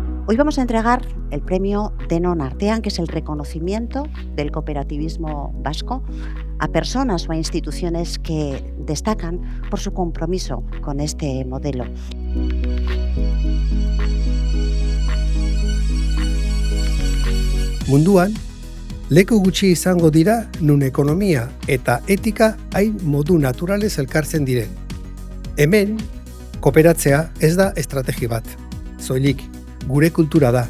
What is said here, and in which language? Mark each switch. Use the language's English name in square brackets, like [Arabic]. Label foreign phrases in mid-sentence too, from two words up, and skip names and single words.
[Spanish] Hoy vamos a entregar el premio Denon Artean, que es el reconocimiento del cooperativismo vasco a personas o a instituciones que destacan por su compromiso con este modelo. [Basque] Munduan, leku gutxi izango dira nun ekonomia eta etika hain modu naturalez elkartzen diren. Hemen, kooperatzea ez da estrategi bat, soilik gure kultura da.